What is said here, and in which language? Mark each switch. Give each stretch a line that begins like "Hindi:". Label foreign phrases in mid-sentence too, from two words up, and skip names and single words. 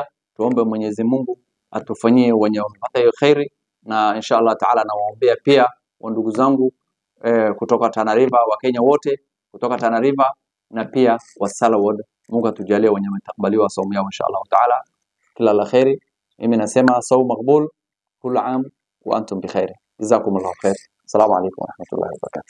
Swahili: Tuombe Mwenyezi Mungu atufanyie wenye wamepata hiyo khairi, na
Arabic: إن شاء الله تعالى
Swahili: nawaombea pia ndugu zangu kutoka Tana River, wa Kenya wote kutoka Tana River na pia wa Salawad. Mungu atujalie wenye watakubaliwa saumu yao
Arabic: إن شاء الله تعالى.
Swahili: Kila la khairi. Mimi nasema saumu makbul,
Arabic: كل عام وأنتم بخير. جزاكم الله خير. السلام عليكم ورحمة الله وبركاته.